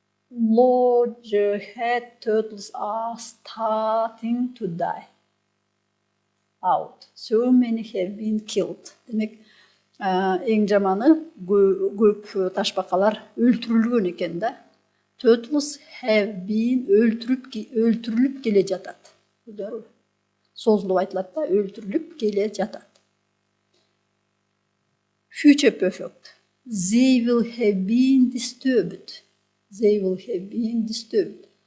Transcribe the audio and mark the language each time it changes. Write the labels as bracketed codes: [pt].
[en] Large-head turtles are starting to die out. So many have been killed. [ky] Демек, эң жаманы көп ташбакалар өлтүрүлгөн экен да. [en] Turtles have been [ky] өлтүрүлүп келе жатат. Созулуп айтылат да, өлтүрүлүп келе жатат. [en] Future perfect. They will have been disturbed. They will have been disturbed.